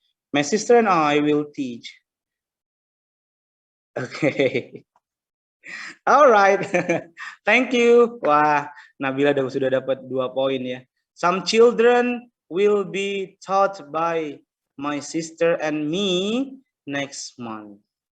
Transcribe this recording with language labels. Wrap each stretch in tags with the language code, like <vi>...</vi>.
<en>My sister and I will teach. Oke. Alright, thank you.</en> <id>Wah, Nabila sudah dapat 2 poin ya.</id> <en>Some children will be taught by my sister and me next month.</en>